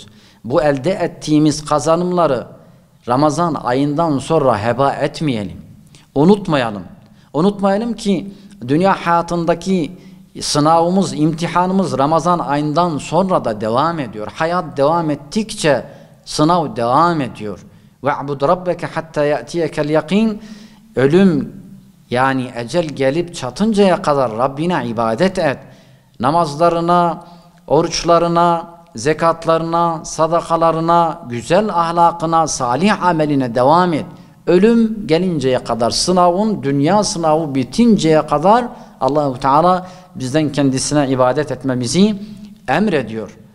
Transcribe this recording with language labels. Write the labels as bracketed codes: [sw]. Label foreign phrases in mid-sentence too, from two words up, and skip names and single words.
[tr] Bu elde ettiğimiz kazanımları Ramazan ayından sonra heba etmeyelim. Unutmayalım. Unutmayalım ki dünya hayatındaki sınavımız, imtihanımız Ramazan ayından sonra da devam ediyor. Hayat devam ettikçe sınav devam ediyor. [ar] وَعْبُدْ رَبَّكَ حَتَّى يَأْتِيَكَ الْيَقِينَ. [tr] Ölüm yani ecel gelip çatıncaya kadar Rabbine ibadet et. Namazlarına, oruçlarına, zekatlarına, sadakalarına, güzel ahlakına, salih ameline devam et. Ölüm gelinceye kadar, sınavın, dünya sınavı bitinceye kadar Allah-u Teala bizden kendisine ibadet etmemizi emrediyor.